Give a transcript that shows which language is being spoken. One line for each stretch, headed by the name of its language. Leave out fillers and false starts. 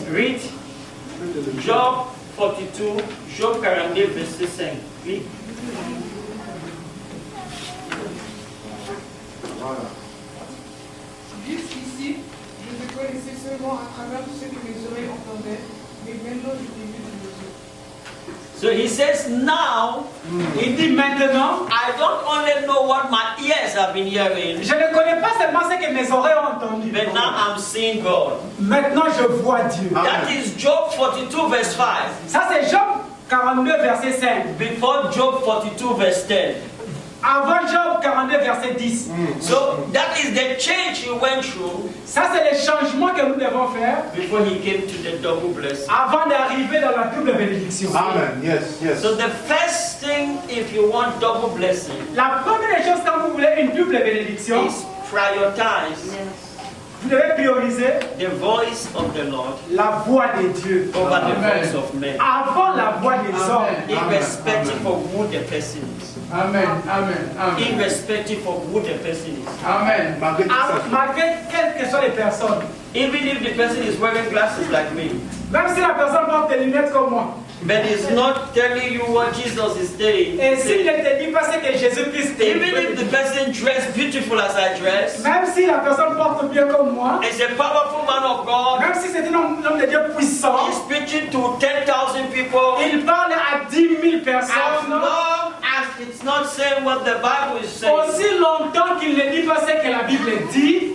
English: Read. Job 42, Job 42 verset 5. Read.
French: Jusqu'ici, je te connaissais seulement à travers tout ce que mes oreilles entendaient, mais maintenant je t'ai vu de mes yeux.
English: So he says now,
French: Il dit maintenant,
English: I don't only know what my ears have been hearing,
French: je ne connais pas seulement ce que mes oreilles ont entendu.
English: but now I'm seeing God.
French: Maintenant, je vois Dieu.
English: That is Job 42 verse 5.
French: Ça, c'est Job 42, verset 5.
English: Before Job 42 verse 10.
French: Avant Job 42, verset 10.
English: So that is the change he went through
French: Ça, c'est le changement que nous devons faire
English: before he came to the double blessing.
French: avant d'arriver dans la double bénédiction.
English: Amen. Yes, yes. So the first thing, if you want double blessing,
French: La première des choses quand vous voulez une double bénédiction,
English: is prioritize
French: vous devez prioriser
English: the voice of the Lord
French: la voix de Dieu
English: over the Amen. voice of men,
French: avant la voix des hommes,
English: irrespective of who the person is. Amen. Amen. Amen. Irrespective of who the person is. Amen.
French: Malgré tout ça, malgré quelles que soient les personnes.
English: Even if the person is wearing glasses like me,
French: Même si la personne porte des lunettes comme moi,
English: but is not telling you what Jesus is saying.
French: et s'il ne te dit pas ce que Jésus-Christ dit,
English: Even if the person dressed beautiful as I dress,
French: même si la personne porte bien comme moi,
English: is a powerful man of God,
French: même si c'est un homme de Dieu puissant,
English: he's preaching to 10,000 people.
French: il parle à 10 000
English: As
French: personnes,
English: long as it's not saying what the Bible is saying,
French: aussi longtemps qu'il ne dit pas ce que la Bible dit,